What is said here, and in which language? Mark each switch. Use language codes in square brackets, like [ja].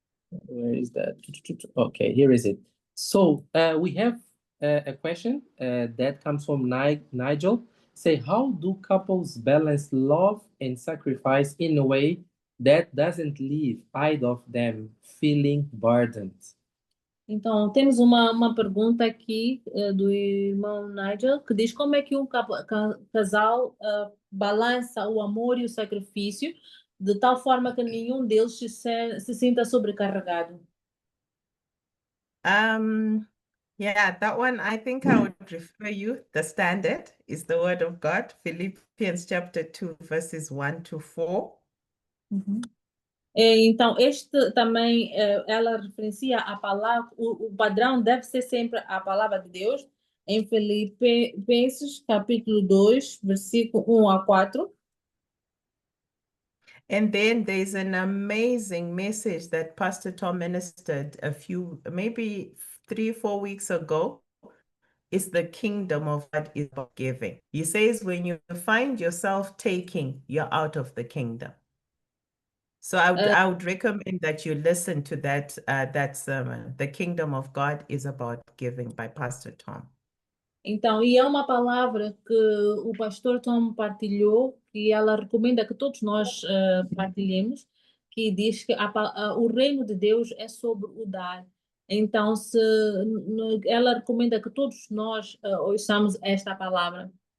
[en] Where is that? Okay, here is it. So we have a question that comes from Nigel. Say, how do couples balance love and sacrifice in a way that doesn't leave either of them feeling burdened? [pt] Então, temos uma pergunta aqui do irmão Nigel, que diz como é que um casal balança o amor e o sacrifício de tal forma que nenhum deles se sinta sobrecarregado. [en] Yeah, that one, I think I would refer you. The standard is the word of God, Philippians chapter 2, verses 1 to 4. [pt] Então, este também, ela referencia a palavra, o padrão deve ser sempre a palavra de Deus, em Filipenses capítulo 2, versículo 1 a 4. [en] And then there's an amazing message that Pastor Tom ministered maybe 3-4 weeks ago. It's the kingdom of God is about giving. He says when you find yourself taking, you're out of the kingdom. So I would recommend that you listen to that sermon. The kingdom of God is about giving by Pastor Tom. [pt] Então, e é uma palavra que o pastor Tom partilhou, que ela recomenda que todos nós partilhemos, que diz que o reino de Deus é sobre o dar. Então, ela recomenda que todos nós ouçamos esta palavra.